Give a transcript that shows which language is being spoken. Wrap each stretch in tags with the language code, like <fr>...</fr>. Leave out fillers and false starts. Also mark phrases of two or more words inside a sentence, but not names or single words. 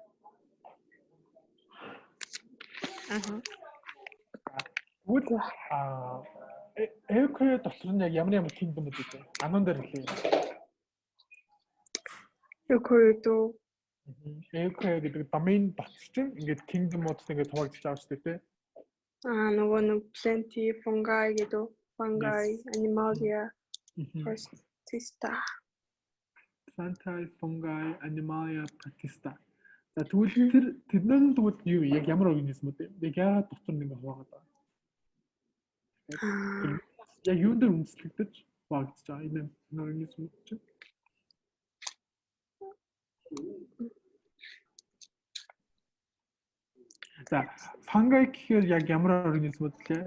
<mn>Тэгвэл eukaryote дотор нь яг ямар kingdom-ууд үү? Ануун дээр хэлээ. Eukaryote гэдэг domain дотор чинь ингээд kingdom-ууд ингээд хуваагдаж байгаа шүү дээ. нөгөө нэг</mn> <en>plenty, fungi</en> <mn>гэдэг.</mn> <en>Fungi, animalia, protista. Plenty, fungi, animalia, protista.</en> <mn>За тэгвэл тэрнээ тэгвэл юу яг ямар организмууд вэ? Яг яагаад дотор нэг хуваагаад байгаа? Яг юун дээр үндэслэгдэж хуваагдаж байгаа энэ организмууд чинь? За fungi гэхээр яг ямар организмууд вэ?</mn>